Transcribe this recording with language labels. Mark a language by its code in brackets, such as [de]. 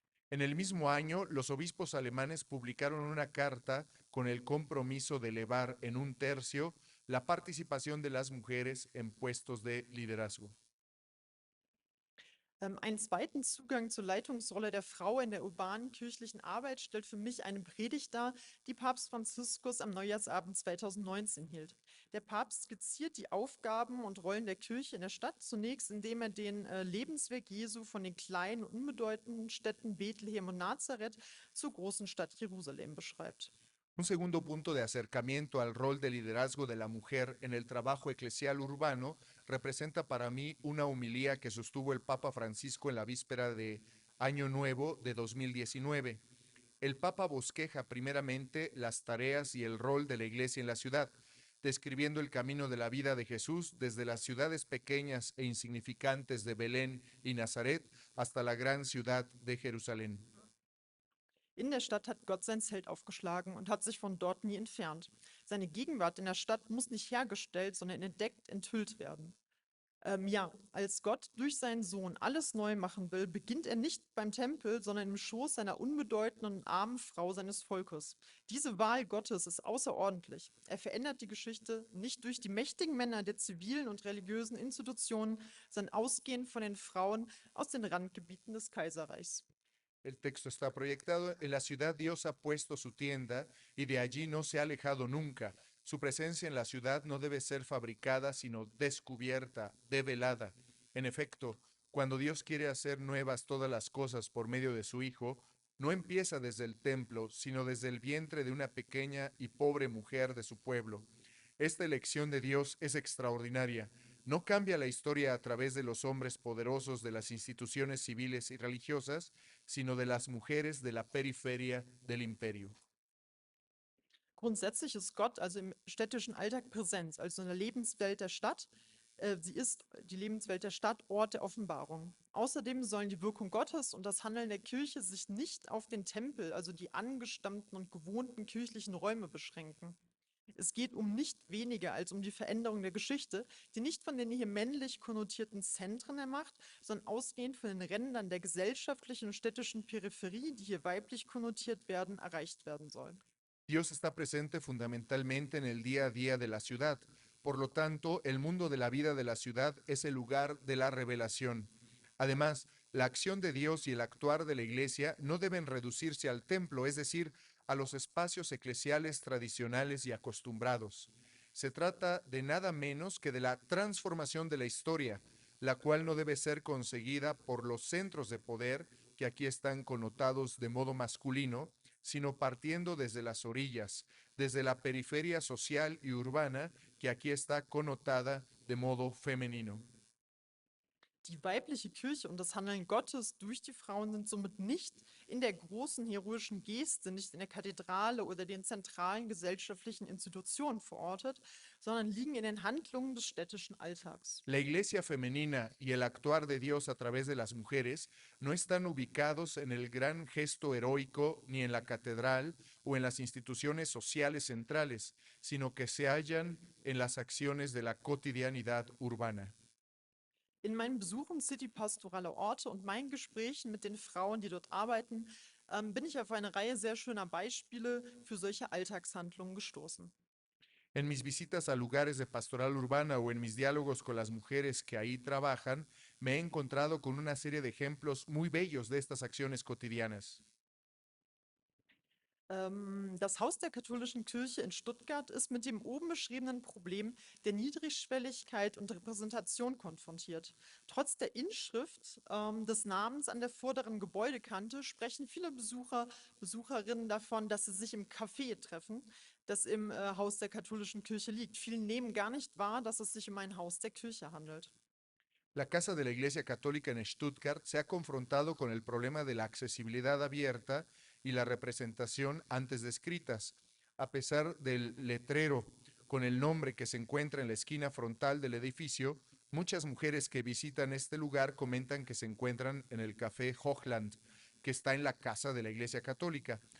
[es] En el mismo año, los obispos alemanes publicaron una carta con el compromiso de elevar en un tercio la participación de las mujeres en puestos de liderazgo. [de] Einen zweiten Zugang zur Leitungsrolle der Frau in der urbanen kirchlichen Arbeit stellt für mich eine Predigt dar, die Papst Franziskus am Neujahrsabend 2019 hielt. Der Papst skizziert die Aufgaben und Rollen der Kirche in der Stadt zunächst, indem er den Lebensweg Jesu von den kleinen, unbedeutenden Städten Bethlehem und Nazareth zur großen Stadt Jerusalem beschreibt. [es] Un segundo punto de acercamiento al rol de liderazgo de la mujer en el trabajo eclesial urbano representa para mí una homilía que sostuvo el Papa Francisco en la víspera de Año Nuevo de 2019. El Papa bosqueja primeramente las tareas y el rol de la Iglesia en la ciudad, describiendo el camino de la vida de Jesús desde las ciudades pequeñas e insignificantes de Belén y Nazaret hasta la gran ciudad de Jerusalén. [de] In der Stadt hat Gott sein Zelt aufgeschlagen und hat sich von dort nie entfernt. Seine Gegenwart in der Stadt muss nicht hergestellt, sondern entdeckt, enthüllt werden. Ja, als Gott durch seinen Sohn alles neu machen will, beginnt er nicht beim Tempel, sondern im Schoß seiner unbedeutenden und armen Frau seines Volkes. Diese Wahl Gottes ist außerordentlich. Er verändert die Geschichte nicht durch die mächtigen Männer der zivilen und religiösen Institutionen, sondern ausgehend von den Frauen aus den Randgebieten des Kaiserreichs. [es] El texto está proyectado: en la ciudad Dios ha puesto su tienda y de allí no se ha alejado nunca. Su presencia en la ciudad no debe ser fabricada, sino descubierta, develada. En efecto, cuando Dios quiere hacer nuevas todas las cosas por medio de su Hijo, no empieza desde el templo, sino desde el vientre de una pequeña y pobre mujer de su pueblo. Esta elección de Dios es extraordinaria. No cambia la historia a través de los hombres poderosos de las instituciones civiles y religiosas, sino de las mujeres de la periferia del imperio. [de] Grundsätzlich ist Gott also im städtischen Alltag präsent, also in der Lebenswelt der Stadt. Sie ist die Lebenswelt der Stadt Ort der Offenbarung. Außerdem sollen die Wirkung Gottes und das Handeln der Kirche sich nicht auf den Tempel, also die angestammten und gewohnten kirchlichen Räume beschränken. Es geht um nicht weniger als um die Veränderung der Geschichte, die nicht von den hier männlich konnotierten Zentren ermacht, sondern ausgehend von den Rändern der gesellschaftlichen und städtischen Peripherie, die hier weiblich konnotiert werden, erreicht werden soll. [es] Dios está presente fundamentalmente en el día a día de la ciudad. Por lo tanto, el mundo de la vida de la ciudad es el lugar de la revelación. Además, la acción de Dios y el actuar de la iglesia no deben reducirse al templo, es decir, a los espacios eclesiales tradicionales y acostumbrados. Se trata de nada menos que de la transformación de la historia, la cual no debe ser conseguida por los centros de poder, que aquí están connotados de modo masculino, sino partiendo desde las orillas, desde la periferia social y urbana, que aquí está connotada de modo femenino. [de] Die weibliche Kirche und das Handeln Gottes durch die Frauen sind somit nicht in der großen heroischen Geste, nicht in der Kathedrale oder den zentralen gesellschaftlichen Institutionen verortet, sondern liegen in den Handlungen des städtischen Alltags. [es] La iglesia femenina y el actuar de Dios a través de las mujeres no están ubicados en el gran gesto heroico ni en la catedral o en las instituciones sociales centrales, sino que se hallan en las acciones de la cotidianidad urbana. [de] In meinen Besuchen citypastorale Orte und meinen Gesprächen mit den Frauen, die dort arbeiten, bin ich auf eine Reihe sehr schöner Beispiele für solche Alltagshandlungen gestoßen. [es] En mis visitas a lugares de pastoral urbana o en mis diálogos con las mujeres que ahí trabajan, me he encontrado con una serie de ejemplos muy bellos de estas acciones cotidianas. [de] Das Haus der katholischen Kirche in Stuttgart ist mit dem oben beschriebenen Problem der Niedrigschwelligkeit und Repräsentation konfrontiert. Trotz der Inschrift des Namens an der vorderen Gebäudekante sprechen viele Besucherinnen davon, dass sie sich im Café treffen, das im Haus der katholischen Kirche liegt. Viele nehmen gar nicht wahr, dass es sich um ein Haus der Kirche handelt. [es] La Casa de la Iglesia Católica en Stuttgart se ha confrontado con el problema de la accesibilidad abierta y la representación antes descritas. A pesar del letrero con el nombre que se encuentra en la esquina frontal del edificio, muchas mujeres que visitan este lugar comentan que se encuentran en el Café Hochland, que está en la Casa de la Iglesia Católica.